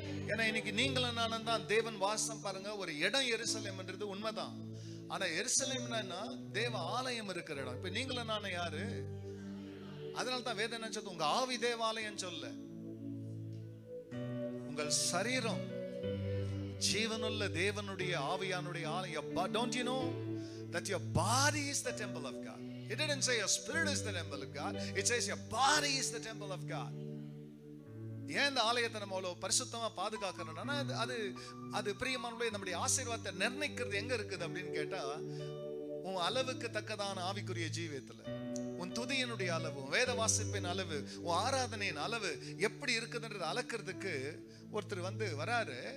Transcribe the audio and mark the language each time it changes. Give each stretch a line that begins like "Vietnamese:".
Tamil: ஏன்னா இன்னைக்கு நீங்களும் நானும் தான் தேவன் வாசம். பாருங்க, ஒரு இடம் எருசலேம்ன்றது உண்மைதான். ஆனா எருசலேம்னா தேவ ஆலயம் இருக்கிற இடம். இப்ப நீங்களும் நானும் யாரு? அதனால தான் வேதம் நினைச்சது உங்க ஆவி தேவாலயம் சொல்ல. உங்கள் சரீரம் ஜீவனுள்ள தேவனுடைய ஆவியானுடைய ஆலயம்.
English: Don't you know that your body is the temple of God? It didn't say your spirit is the temple of God. It says your body is the temple of God.
Tamil: ஏன் இந்த ஆலயத்தை நம்ம அவ்வளவு பரிசுத்தமா பாதுகாக்கணும்னா, அது பிரியமானவர்களே நம்முடைய ஆசீர்வாதத்தை நிர்ணயிக்கிறது எங்க இருக்குது அப்படின்னு கேட்டா, உன் அளவுக்கு தக்கதான ஆவிக்குரிய ஜீவியத்துல உன் துதியினுடைய அளவு, வேத வாசிப்பின் அளவு, உன் ஆராதனையின் அளவு எப்படி இருக்குதுன்றது அளக்கிறதுக்கு ஒருத்தர் வந்து வராரு.